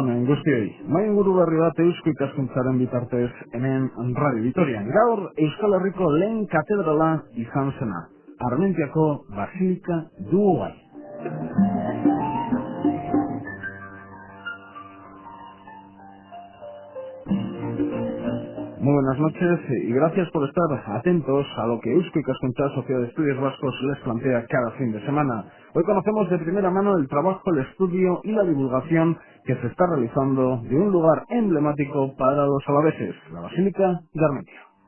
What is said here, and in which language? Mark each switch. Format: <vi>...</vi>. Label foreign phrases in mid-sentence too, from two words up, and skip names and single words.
<eu>guztioi, main guru berri bat Eusko Ikaskuntzaren bitartez hemen Radio Vitorian. Gaur Euskal Herriko lehen katedrala izan zena, Armentiako Basilika dugu bai.</eu> <es>Muy buenas noches y gracias por estar atentos a lo que Eusko Ikaskuntza Sociedad de Estudios Vascos les plantea cada fin de semana. Hoy conocemos de primera mano el trabajo, el estudio y la divulgación que se está realizando de un lugar emblemático para los alaveses, la Basílica de Armentia.</es>